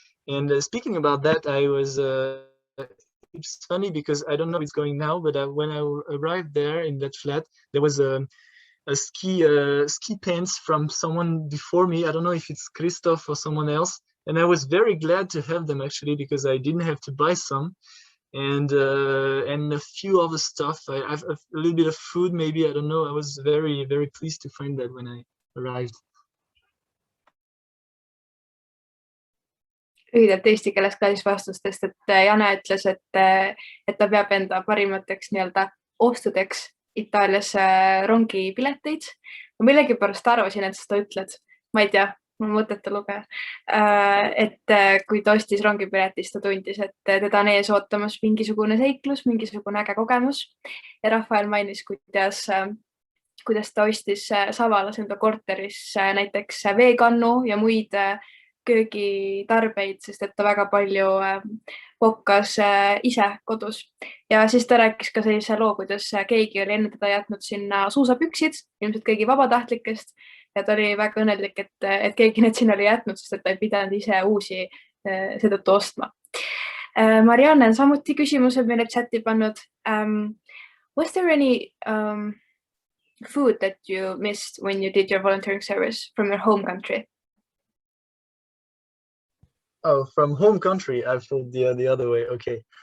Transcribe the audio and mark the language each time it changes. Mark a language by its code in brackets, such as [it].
[en] And speaking about that, I was it's funny because I don't know how it's going now, but when I arrived there in that flat, there was a ski pants from someone before me. I don't know if it's Christoph or someone else, and I was very glad to have them actually because I didn't have to buy some, and a few other stuff. I have a little bit of food, maybe, I don't know. I was very pleased to find that when I arrived. [et] Lühidalt eesti keeles ka siis vastustest, et Jane ütles, et ta peab enda parimateks nii-öelda ostudeks Itaaliasse rongipileteid. Ma millegipärast arvasin, et sa ütled, ma ei tea, mu mõtete lugeja, et kui ta ostis rongipileti, siis ta tundis, et teda on ees ootamas mingisugune seiklus, mingisugune äge kogemus. Ja Raphaël mainis, kuidas ta ostis Savalas enda korteris näiteks veekannu ja muid köögitarbeid, sest et ta väga palju kokkas ise kodus. Ja siis ta rääkis ka sellise loo, kuidas keegi oli enne teda jätnud sinna suusapüksid, ilmselt keegi vabatahtlikest, ja ta oli väga õnnelik, et keegi need sinna oli jätnud, sest et ta ei pidanud ise uusi seetõttu ostma. Marianne on samuti küsimused meile chati pannud. [en] Was there any food that you missed when you did your volunteering service from your home country? Oh, from home country, I thought the other way. Okay.